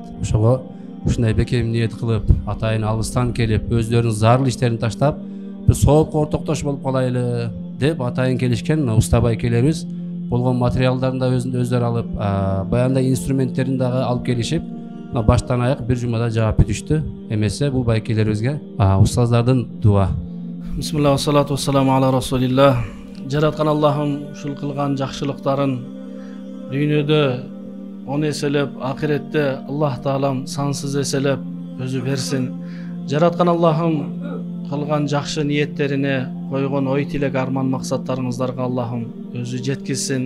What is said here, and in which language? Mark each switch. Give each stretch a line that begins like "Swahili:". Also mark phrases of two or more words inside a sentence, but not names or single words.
Kyrgyz: Ошого ушундай бекем ниет кылып, атайын алыстан келип, өздөрүнүн зарыл иштерин таштап, биз соопко ортоктош болуп калайлы деп атайын келишкен. Мына уста байкелерибиз болгон материалдарын да өздөрү алып, баягындай инструменттерин дагы алып келишип, баштан аяк бир жумада жаап бүтүштү. Эмесе бул байкелерибизге устаздардын дуа.
Arabic: بسم الله والصلاة والسلام على رسول الله.
Kyrgyz: Жараткан Аллахым ушул кылган жакшылыктарын дүйнөдө 10 эселеп, ахиретте Аллах Таалам сансыз эселеп өзү берсин. Жараткан Аллахым кылган жакшы ниеттерине, койгон ой тилек арман максаттарыңыздарга Аллахым өзү жеткизсин.